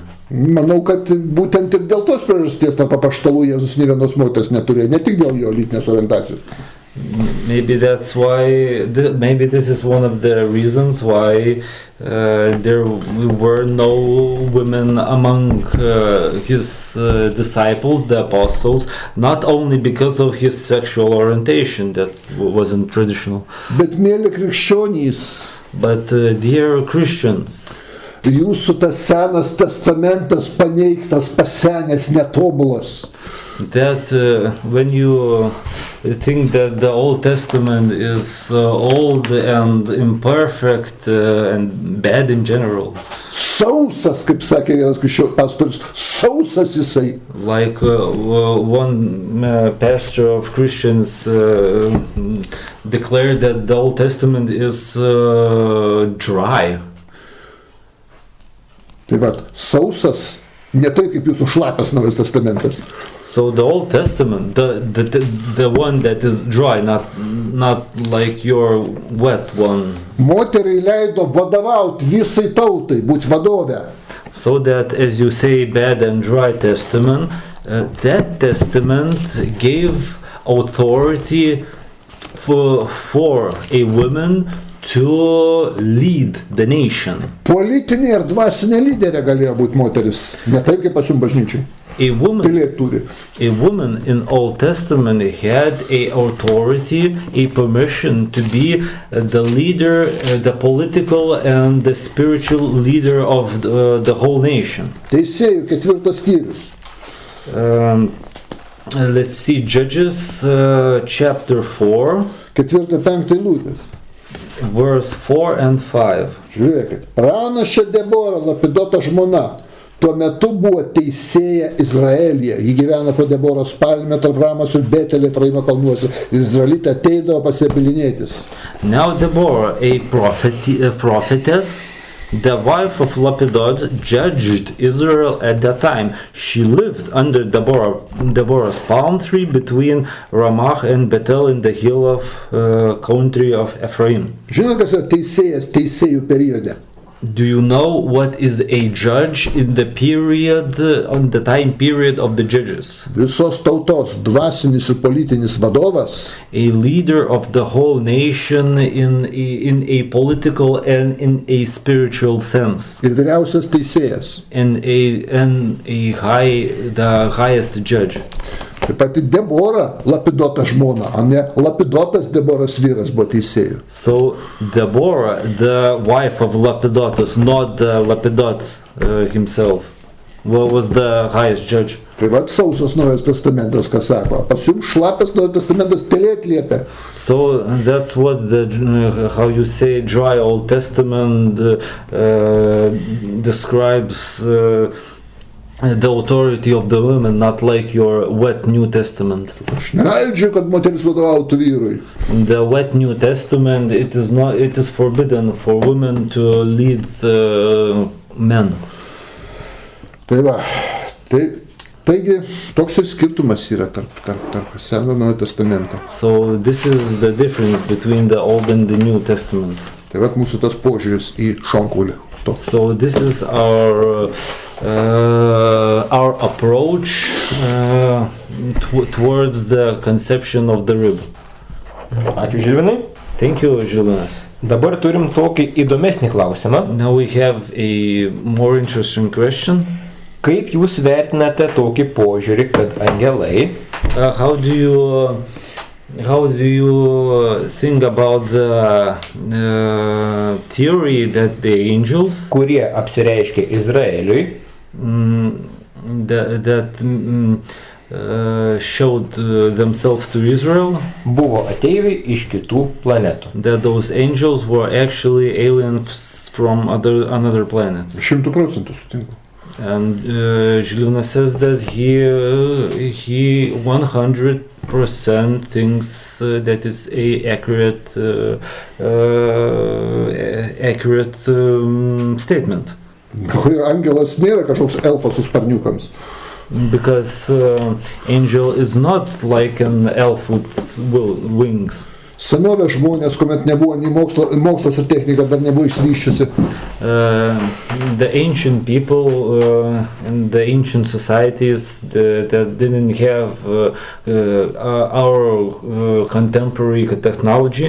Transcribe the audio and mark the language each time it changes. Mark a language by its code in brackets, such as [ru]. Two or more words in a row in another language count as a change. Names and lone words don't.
[lt] Manau, kad būtent ir dėl tos priežasties tarp apaštalų Jėzus nė vienos moters neturėjo, ne tik dėl jo lytinės orientacijos. [en] Maybe that's why. Maybe this is one of the reasons why there were no women among his disciples, the apostles. Not only because of his sexual orientation that wasn't traditional. [lt] Bet mėly krikščionys, [en] but dear Christians, [lt] jūsų tas senas testamentas paneigtas, pasenęs, netobulas. [en] That when you think that the Old Testament is old and imperfect and bad in general. [lt] Sausas, kaip sakė vienas pastorius, sausas jisai. [en] Like one pastor of Christians declared that the Old Testament is dry. [lt] Tai va, sausas, ne taip kaip jūsų šlapias Naujas testamentas. [en] So the Old Testament, the one that is dry, not like your wet one. [lt] Moteriai leido vadovauti visai tautai, būti vadove. [en] So that, as you say, bad and dry testament, that testament gave authority for a woman to lead the nation. [lt] Politinė ir dvasinė lyderė galėjo būti moteris, ne taip kaip pas jums bažnyčiai. [en] A woman in Old Testament had a authority, a permission to be the leader, the political and the spiritual leader of the whole nation. [lt] Teisėjų 4 skyrius. [en] Let's see, Judges chapter 4. [lt] 4-5 eilutės. [en] Verse 4 and 5. [lt] Žiūrėkit, pranašė Debora, Lapidoto žmona, tuo metu buvo teisėja Izraelyje. Ji gyvena po Deboros palme tarp Ramos ir Betelio Efraimo kalnuose. Izraelitė ateidavo pasibilinėtis. [en] Now Deborah, a prophetess, the wife of Lapidot, judged Israel at that time. She lived under Deborah's palm tree between Ramah and Bethel in the hill of country of Ephraim. [lt] Žinote, kas yra teisėjas teisėjų periode? [en] Do you know what is a judge in the period, on the time period of the judges? [lt] Visos tautos dvasinis ir politinis vadovas. [en] A leader of the whole nation in a political and in a spiritual sense. [lt] Ir vyriausias teisėjas. [en] And the highest judge. [lt] Taip pat Debora, Lapidoto žmona, o ne Lapidotas Deboros vyras buvo teisėjų. [en] So Deborah, the wife of Lapidotus, not Lapidot himself, was the highest judge. [lt] Tai va, sausas Naujas testamentas, ką sako. Pas jums šlapias Naujas testamentas telėt liepia. [en] So that's what how you say dry Old Testament describes the authority of the women, not like your wet New Testament. [lt] Aš neleidžiu, kad moteris vadovautų vyrui. [en] In the wet New Testament, it is forbidden for women to lead men. [lt] Tai va, taigi toks ir skirtumas yra tarp Seno ir Naujo testamento. [en] So this is the difference between the Old and the New Testament. [lt] Tai va, mūsų tas požiūris į šonkaulį. [en] So this is our approach towards the conception of the rib. [lt] Ačiū Žilvinai. [en] Thank you, Žilvinas. [lt] Dabar turim tokį įdomesnį klausimą. [en] Now we have a more interesting question. [lt] Kaip jūs vertinate tokį požiūrį, kad angelai [en] How do you think about the theory that the angels, [lt] kurie apsireiškė Izraeliui, [en] showed themselves to Israel, [lt] buvo ateiviai iš kitų planetų? [en] that those angels were actually aliens from another planet? [lt] 100% sutinku. [en] And Žilvinas says that he 100% thinks that is a accurate statement. [lt] Angelas nėra kažkoks elfas su sparniukams. [en] Because angel is not like an elf with wings. [lt] Senovės žmonės, kuomet nebuvo nei mokslas ir technika dar nebuvo išsivysčiusi. [en] The ancient people in the ancient societies that didn't have our contemporary technology.